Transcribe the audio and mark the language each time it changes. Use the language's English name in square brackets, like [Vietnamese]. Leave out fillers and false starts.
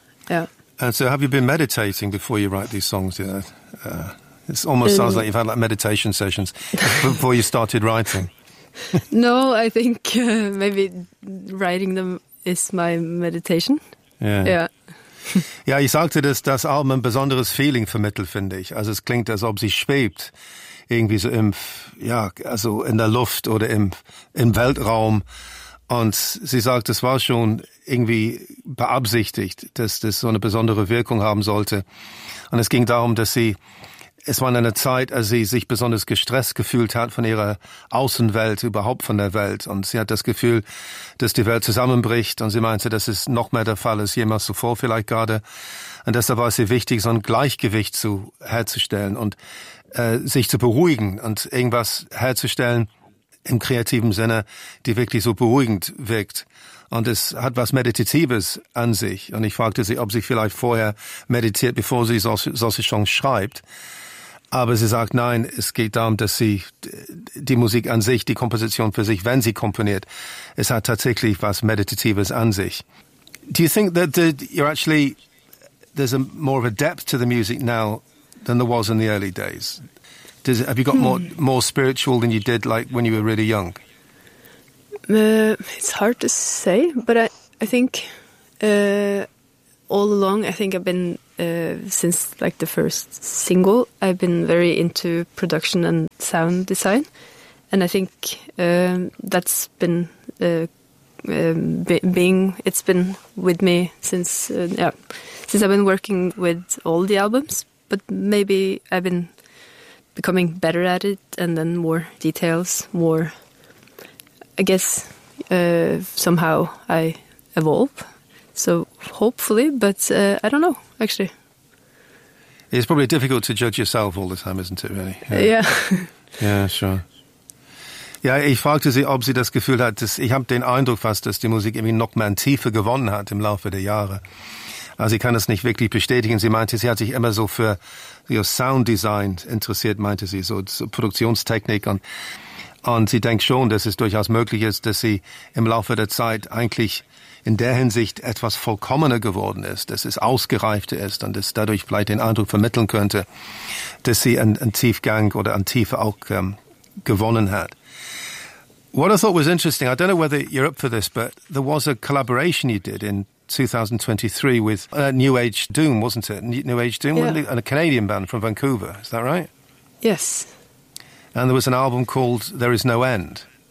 [English] Yeah. And so have you been meditating before you write these songs? Yeah. It almost sounds like you've had like meditation sessions before you started writing. No, I think maybe writing them is my meditation. Yeah. [German] Yeah, ich sagte, dass das Album ein besonderes Feeling vermittelt, finde ich. Also es klingt, als ob sie schwebt. Irgendwie so in der Luft oder im Weltraum. Und sie sagt, es war schon irgendwie beabsichtigt, dass das so eine besondere Wirkung haben sollte. Und es ging darum, dass sie, es war in einer Zeit, als sie sich besonders gestresst gefühlt hat von ihrer Außenwelt, überhaupt von der Welt. Und sie hat das Gefühl, dass die Welt zusammenbricht. Und sie meinte, das ist noch mehr der Fall als jemals zuvor vielleicht gerade. Und deshalb war es ihr wichtig, so ein Gleichgewicht herzustellen und sich zu beruhigen und irgendwas herzustellen im kreativen Sinne, die wirklich so beruhigend wirkt. Und es hat was Meditatives an sich. Und ich fragte sie, ob sie vielleicht vorher meditiert, bevor sie solche Songs schreibt. Aber sie sagt, nein, es geht darum, dass sie die Musik an sich, die Komposition für sich, wenn sie komponiert, es hat tatsächlich was Meditatives an sich. [English] Do you think that you're actually, there's a more of a depth to the music now than there was in the early days? Have you got more spiritual than you did like when you were really young? It's hard to say, but I think all along, I think I've been, since like the first single, I've been very into production and sound design. And I think that's been it's been with me since I've been working with all the albums, but maybe I've been becoming better at it and then more details, more, I guess, somehow I evolve. So hopefully, but I don't know, actually. It's probably difficult to judge yourself all the time, isn't it, really? Yeah. Yeah, sure. [German] Ja, ich fragte sie, ob sie das Gefühl hat, ich habe den Eindruck fast, dass die Musik irgendwie noch mehr an Tiefe gewonnen hat im Laufe der Jahre. Also sie kann es nicht wirklich bestätigen. Sie meinte, sie hat sich immer so für Sound Design interessiert, meinte sie, so Produktionstechnik. Und Und sie denkt schon, dass es durchaus möglich ist, dass sie im Laufe der Zeit eigentlich in der Hinsicht etwas vollkommener geworden ist, dass es ausgereifter ist und es dadurch vielleicht den Eindruck vermitteln könnte, dass sie einen Tiefgang oder eine Tiefe auch gewonnen hat. [English] What I thought was interesting, I don't know whether you're up for this, but there was a collaboration you did in 2023 with New Age Doom, wasn't it? New Age Doom, yeah. And a Canadian band from Vancouver, is that right? Yes. And there was an album called There Is No End.